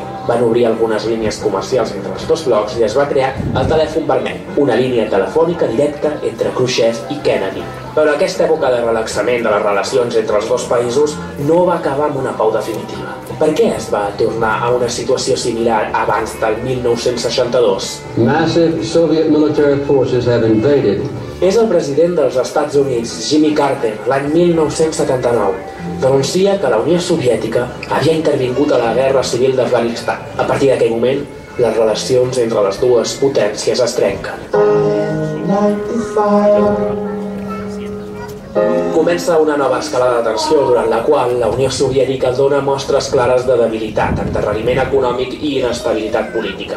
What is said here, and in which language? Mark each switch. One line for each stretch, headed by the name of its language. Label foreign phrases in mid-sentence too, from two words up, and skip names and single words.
Catalan: Van obrir algunes línies comercials entre els dos blocs i es va crear el telèfon vermell, una línia telefònica directa entre Khrushchev i Kennedy. Però aquesta època de relaxament de les relacions entre els dos països no va acabar amb una pau definitiva. Per què es va tornar a una situació similar abans del 1962?
English: Massive Soviet military forces have invaded.
Catalan: És el president dels Estats Units, Jimmy Carter, l'any 1979. Denuncia que la Unió Soviètica havia intervingut a la Guerra Civil d'Afganistan. A partir d'aquell moment, les relacions entre les dues potències es trenquen. Comença una nova escalada de tensió durant la qual la Unió Soviètica dona mostres clares de debilitat, endarreriment econòmic i inestabilitat política.